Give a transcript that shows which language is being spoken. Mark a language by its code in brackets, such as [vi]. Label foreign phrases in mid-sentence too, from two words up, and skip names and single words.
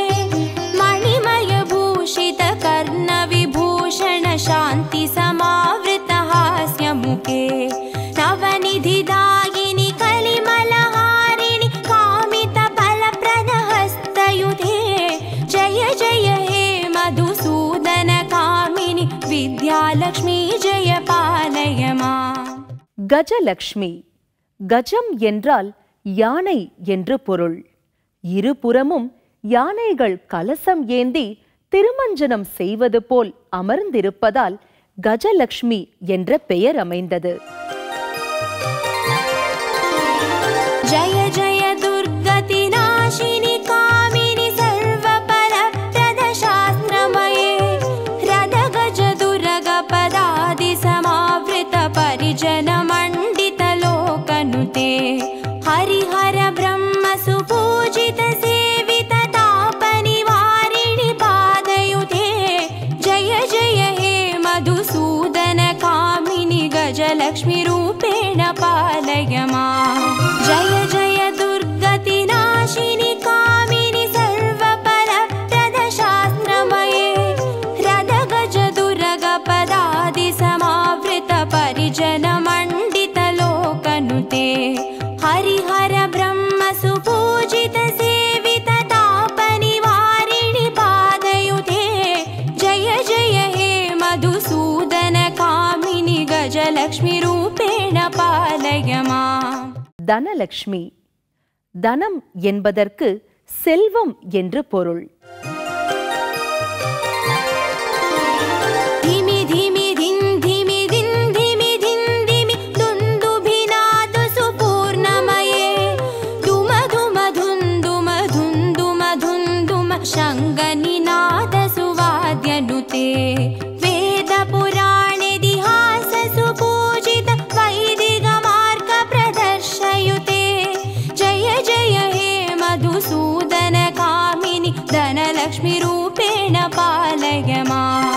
[sa] मणिमय भूषित कर्ण विभूषण शान्ति समावृत हास्यमुखे नवनिधिदायिनि कलिमलहारिणि कामित फलप्रद हस्तयुते जय जय हे मधुसूदन कामिनि विद्यालक्ष्मी जय पालय माम्. [ta] கஜலட்சுமி. கஜம் என்றால் யானை என்று பொருள். இருபுறமும் யானைகள் கலசம் ஏந்தி திருமஞ்சனம் செய்வது போல் அமர்ந்திருப்பதால் கஜலட்சுமி என்ற பெயர் அமைந்தது. [sa] जय जय दुर्गति नाशिनि कामिनि सर्वफलप्रद शास्त्रमये रद गज दुर्ग पदादि समावृत परिजन मण्डित लोकनुते हरिहर ब्रह्म सुपूजित सेवित तापनिवारिणि पादयुते जय जय हे मधुसूदन कामिनि गजलक्ष्मी रूपेण पालय माम्. जय जय दुर्गति नाशिनि कामिनि सर्वफलप्रद शास्त्रमये रद गज दुर्ग पदादि समावृत परिजन मण्डित लोकनुते हरिहर ब्रह्म सुपूजित सेवित तापनिवारिणि पादयुते जय जय हे मधुसूदन कामिनि गजलक्ष्मी रूपेण पालय माम्. [ta] தனலட்சுமி. தனம் என்பதற்கு செல்வம் என்று பொருள். [sa] धिमि धिमि धिन् धिमि धिन् धिमि धिन् धिमि दुन्दुभिनादु सुपूर्णमये दुम दुम धुन्दुम धुन्दुम धुन्दुम शङ्गनिनाद सुवाद्यनुते वेद पुराणेतिहास सुपूजित वैदिक मार्ग प्रदर्शयुते जय जय हे मधुसूदन कामिनि धनलक्ष्मी रूपेण पालय माम्.